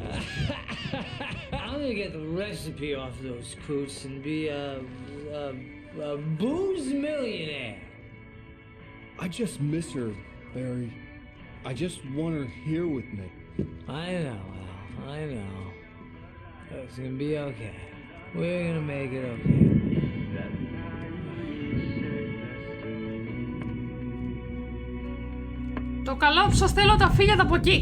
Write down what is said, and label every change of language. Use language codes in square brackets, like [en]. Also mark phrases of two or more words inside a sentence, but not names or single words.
[en] I'm gonna get the recipe off those coots and be a booze millionaire. I just miss her, Barry. I just want her here with me. I know, Al. I know. It's gonna be okay. We're gonna make it okay. [el] Το καλό που σας θέλω τα φύγετε από εκεί.